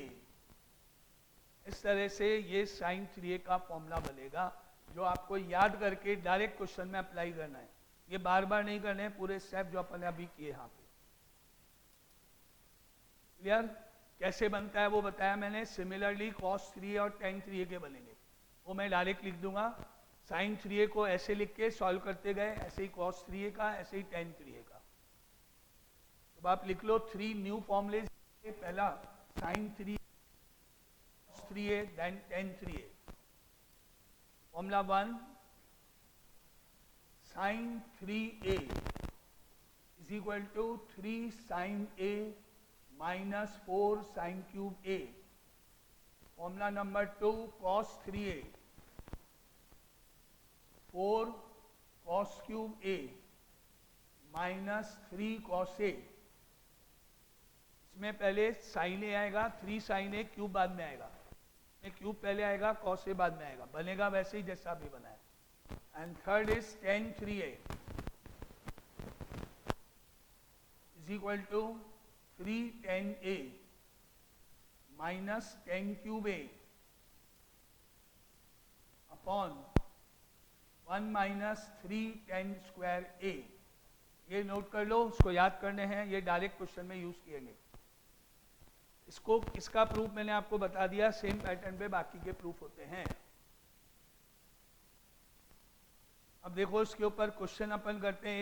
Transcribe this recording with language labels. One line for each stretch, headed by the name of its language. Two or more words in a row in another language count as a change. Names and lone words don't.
Hindi: इस तरह से ये साइन 3a का फॉर्मूला बनेगा, जो आपको याद करके
English: direct question
Hindi: में अप्लाई करना है. ये बार बार नहीं करने हैं, पूरे स्टेप जो अपन ने अभी किए यहाँ पे. क्लियर? कैसे बनता है वो बताया मैंने. सिमिलरली cos 3a और tan 3a के बनेंगे, वो मैं डायरेक्ट लिख दूंगा. sin 3a को ऐसे लिख के सॉल्व करते गए, ऐसे ही cos 3a का, ऐसे ही tan 3a का. तो आप लिख लो 3
English: new formulas.
Hindi: पहला sin 3a cos 3a then tan 3a.
English: फॉर्मूला 1, sin 3a is equal to 3 sin a minus 4 sin cube a. फॉर्मूला नंबर 2, cos 3a 4 cos cube a minus 3 cos a.
Hindi: इसमें पहले sin a आएगा, 3 sin a क्यूब बाद में आएगा, क्यूब पहले आएगा, cos a बाद में आएगा. बनेगा वैसे ही जैसा अभी बनाया.
English: And third is tan 3a is equal to 3 tan a minus tan cube a upon 1 minus 3 tan square a.
Hindi: ये नोट कर लो, उसको याद करने हैं, ये
English: direct question
Hindi: में यूज किएंगे. इसका प्रूफ मैंने आपको बता दिया,
English: same pattern
Hindi: पे बाकी के प्रूफ होते हैं. अब देखो इसके ऊपर क्वेश्चन अपन करते हैं.